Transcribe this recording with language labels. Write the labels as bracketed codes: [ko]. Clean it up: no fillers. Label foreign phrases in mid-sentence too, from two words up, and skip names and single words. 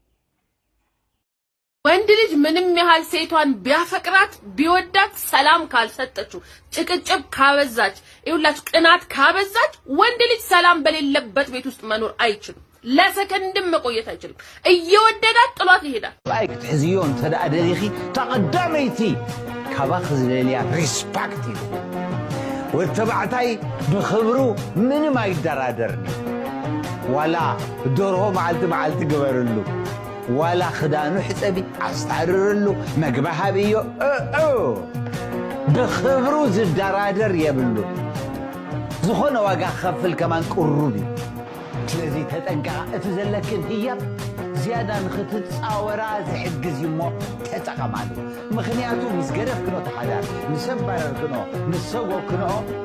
[am] ወንድ ልጅ ምንም ያህል ሴቷን ቢያፈቅራት ቢወዳት ሰላም ካልሰጠችው፣ ጭቅጭቅ ካበዛች፣ ይኸውላችሁ ቅናት ካበዛች ወንድ ልጅ ሰላም በሌለበት ቤት ውስጥ መኖር አይችልም። ለሰከንድም መቆየት አይችልም። እየወደዳት ጥሏት ይሄዳል። [ti] ላይክ ትሕዝዮን ተዳደሪኺ ተቀዳመይቲ ካባኽ ዝለልያ ሪስፔክት እዩ። ወተባዕታይ ብኽብሩ ምንም አይደራደርኒ። ዋላ ደርሆ መዓልቲ ግበርሉ፣ ዋላ ክዳኑ ሕፀቢ ኣስታርርሉ፣ መግቢ ሃብዮ ብኽብሩ ዝደራደር የብሉ ዝኾነ ዋጋ ክኸፍል ከማን ቅሩብ እዩ ስለዚ ተጠንቀቓ እቲ ዘለክን ህያብ ዝያዳ ንኽትፃወራ ዝሕግዝ እዩ እሞ ተጠቐማሉ ምኽንያቱ ምስ ገደፍክኖ ተሓዳር ምስ ኣባረርክኖ ምስ ሰጎክንኦ